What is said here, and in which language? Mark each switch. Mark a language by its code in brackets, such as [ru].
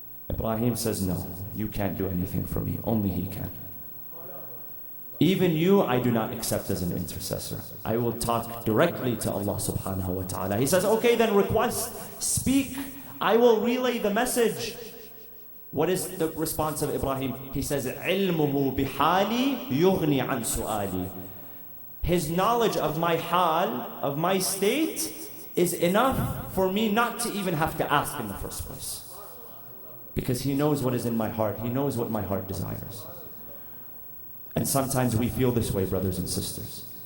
[en] Ibrahim says, no, you can't do anything for me. Only he can. Even you, I do not accept as an intercessor. I will talk directly to Allah subhanahu wa ta'ala. He says, okay, then request, speak. I will relay the message. What is the response of Ibrahim? He says, [ar] عِلْمُهُ بِحَالِي يُغْنِي عَنْ سُؤَالِي. [en] His knowledge of my hal, of my state, is enough for me not to even have to ask in the first place. Because he knows what is in my heart. He knows what my heart desires. And sometimes we feel this way, brothers and sisters.